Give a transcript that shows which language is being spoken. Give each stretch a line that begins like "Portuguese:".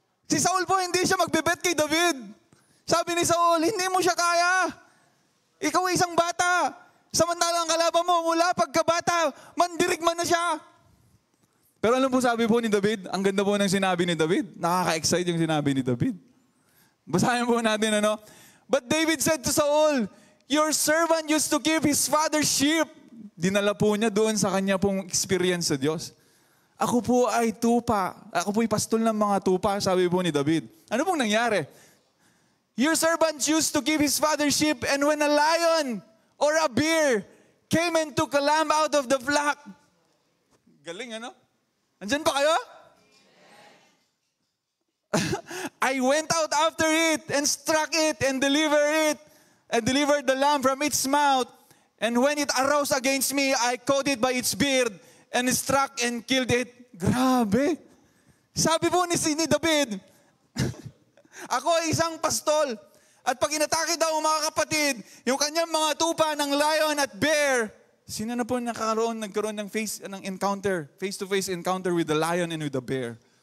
Filipino: Si Saul po, hindi siya magbebet kay David. Sabi ni Saul, hindi mo siya kaya. Ikaw ay isang bata. Samantalang kalaban mo, mula pagkabata, mandirigman na siya. Pero alam po sabi po ni David, ang ganda po ng sinabi ni David. Nakaka-excite yung sinabi ni David. Basahin po natin,
English: But David said to Saul, your servant used to keep his father's sheep.
Filipino: dinala po niya doon sa kanya pong experience sa Diyos. Ako po ay tupa. Ako po ay pastol ng mga tupa, sabi po ni David. Ano pong nangyari?
English: Your servant used to keep his father's sheep, and when a lion or a bear came and took a lamb out of the flock.
Filipino: Galing, ano? Andyan pa kayo?
English: I went out after it and struck it and delivered the lamb from its mouth. And when it arose against me, I caught it by its beard and struck and killed it.
Filipino: Grabe. Sabi po ni David, ako ay isang pastol. At pag inatake daw mga kapatid, yung kanyang mga tupa ng lion at bear, sino na po nagkaroon ng
English: face-to-face encounter with the lion and with the bear?